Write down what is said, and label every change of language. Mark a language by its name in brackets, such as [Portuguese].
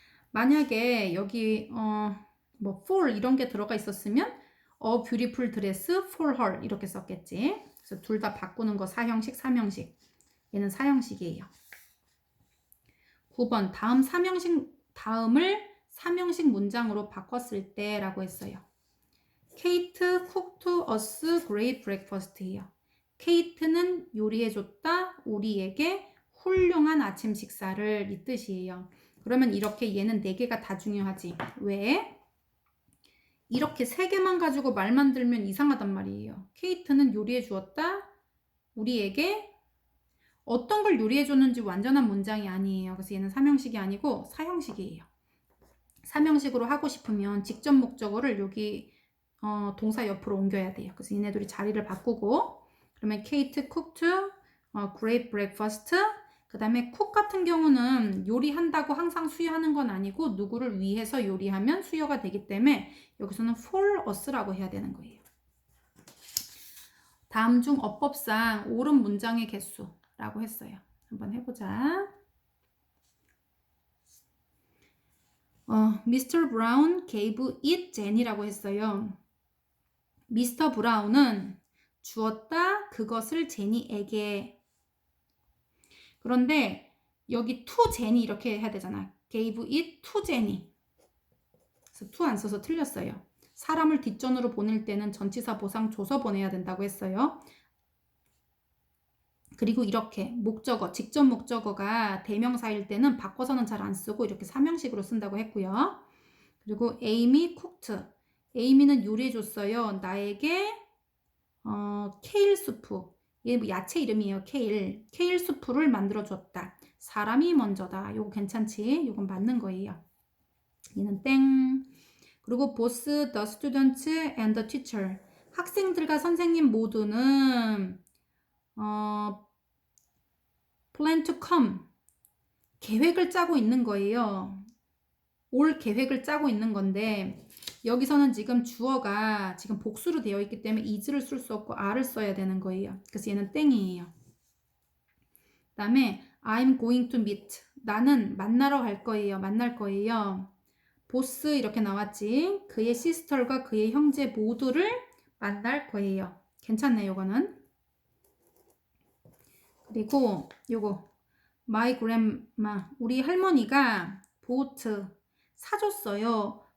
[Korean] 만약에 여기 뭐 for 이런 게 들어가 있었으면 [English] a beautiful dress for her [Korean] 이렇게 썼겠지. 그래서 둘 다 바꾸는 거 사형식, 삼형식. 얘는 사형식이에요. 9번 다음을 삼형식 문장으로 바꿨을 때라고 했어요. [English] Kate cooked us great breakfast예요. [Korean] 케이트는 요리해줬다 우리에게 훌륭한 아침 식사를 이 뜻이에요. 그러면 이렇게 얘는 4개가 다 중요하지. 왜? 이렇게 3개만 가지고 말만 들면 이상하단 말이에요. 케이트는 요리해 주었다. 우리에게 어떤 걸 요리해 줬는지 완전한 문장이 아니에요. 그래서 얘는 삼형식이 아니고 사형식이에요. 삼형식으로 하고 싶으면 직접 목적어를 여기 동사 옆으로 옮겨야 돼요. 그래서 얘네들이 자리를 바꾸고 그러면 [English] Kate cooked great breakfast. [Korean] 그 다음에 cook 같은 경우는 요리한다고 항상 수요하는 건 아니고 누구를 위해서 요리하면 수요가 되기 때문에 여기서는 [English] for us [Korean] 라고 해야 되는 거예요. 다음 중 어법상 옳은 문장의 개수라고 했어요. 한번 해보자. [English] Mr. Brown gave it Jenny라고 했어요. [Korean] 미스터 브라운은 주었다 그것을 제니에게. 그런데 여기 to 제니 이렇게 해야 되잖아. [English] gave it to 제니. [Korean] 그래서 to 안 써서 틀렸어요. 사람을 뒷전으로 보낼 때는 전치사 보상 줘서 보내야 된다고 했어요. 그리고 이렇게 목적어, 직접 목적어가 대명사일 때는 바꿔서는 잘 안 쓰고 이렇게 삼형식으로 쓴다고 했고요. [English] 그리고 Amy cooked. [Korean] 에이미는 요리해줬어요. 나에게 케일 수프. 얘 뭐 야채 이름이에요. 케일. 케일 수프를 만들어줬다. 사람이 먼저다. 요거 괜찮지? 요건 맞는 거예요. 얘는 땡. [English] 그리고 both the students and the teacher. [Korean] 학생들과 선생님 모두는 [English] plan to come. [Korean] 계획을 짜고 있는 거예요. 올 계획을 짜고 있는 건데 여기서는 지금 주어가 지금 복수로 되어 있기 때문에 is를 쓸 수 없고 are를 써야 되는 거예요. 그래서 얘는 땡이에요. [English] 그 다음에 I'm going to meet. [Korean] 나는 만나러 갈 거예요. 만날 거예요. 보스 이렇게 나왔지. 그의 시스터과 그의 형제 모두를 만날 거예요. 괜찮네 요거는. 그리고 요거 my grandma. 우리 할머니가 bought 사줬어요.